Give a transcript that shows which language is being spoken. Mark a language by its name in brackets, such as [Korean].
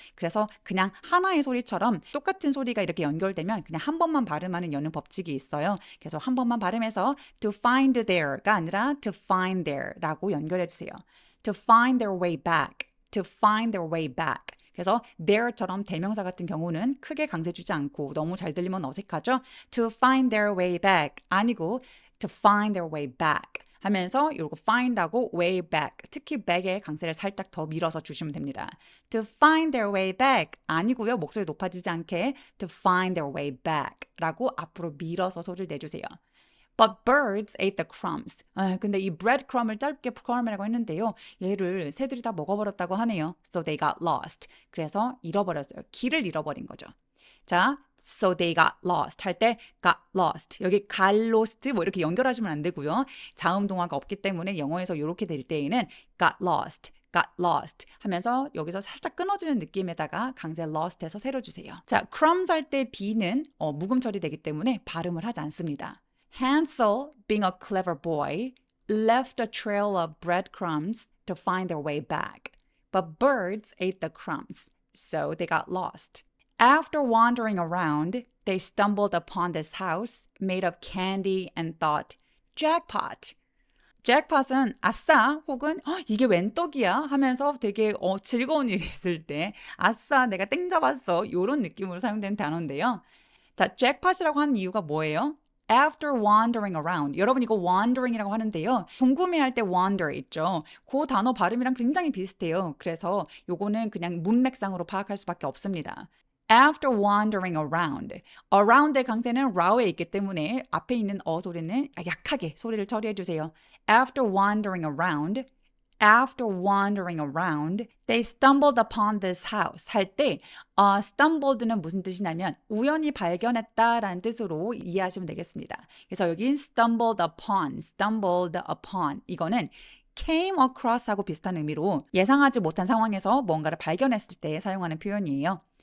[Korean] 그래서 그냥 하나의 소리처럼 똑같은 소리가 이렇게 연결되면 그냥 한 번만 발음하는 여는 법칙이 있어요. 그래서 한 번만 발음해서 to find their가 아니라 to find their라고 연결해 주세요. [English] To find their way back. To find their way back. [Korean] 그래서 their처럼 대명사 같은 경우는 크게 강세 주지 않고 너무 잘 들리면 어색하죠? [English] To find their way back [Korean] 아니고 to find their way back 하면서 이거 find하고 way back 특히 back에 강세를 살짝 더 밀어서 주시면 됩니다. [English] To find their way back 아니고요. [Korean] 목소리 높아지지 않게 [English] to find their way back [Korean] 라고 앞으로 밀어서 소리를 내주세요. [English] But birds ate the crumbs. [Korean] 근데 이 breadcrumb을 짧게 crumb이라고 했는데요. 얘를 새들이 다 먹어버렸다고 하네요. [English] So they got lost. [Korean] 그래서 잃어버렸어요. 길을 잃어버린 거죠. 자, [English] so they got lost [Korean] 할 때 got lost. 여기 got lost 뭐 이렇게 연결하시면 안 되고요. 자음 동화가 없기 때문에 영어에서 이렇게 될 때에는 got lost 하면서 여기서 살짝 끊어지는 느낌에다가 강세 lost해서 세려주세요. 자, crumbs 할 때 B는 묵음 처리되기 때문에 발음을 하지 않습니다. [English] Hansel, being a clever boy, left a trail of breadcrumbs to find their way back. But birds ate the crumbs, so they got lost. After wandering around, they stumbled upon this house made of candy and thought, jackpot. [Korean] jackpot은 아싸 혹은 이게 웬 떡이야 하면서 되게 즐거운 일이 있을 때 아싸 내가 땡 잡았어 이런 느낌으로 사용된 단어인데요. 자, jackpot이라고 하는 이유가 뭐예요? [English] After wandering around. [Korean] 여러분 이거 wandering이라고 하는데요. 궁금해할 때 wander 있죠. 그 단어 발음이랑 굉장히 비슷해요. 그래서 요거는 그냥 문맥상으로 파악할 수밖에 없습니다. [English] After wandering around. [Korean] around의 강세는 row에 있기 때문에 앞에 있는 소리는 약하게 소리를 처리해 주세요. [English] After wandering around. After wandering around, they stumbled upon this house. [Korean] 할 때, stumbled는 무슨 뜻이냐면 우연히 발견했다라는 뜻으로 이해하시면 되겠습니다. 그래서 여기 stumbled upon 이거는 came across하고 비슷한 의미로 예상하지 못한 상황에서 뭔가를 발견했을 때 사용하는 표현이에요.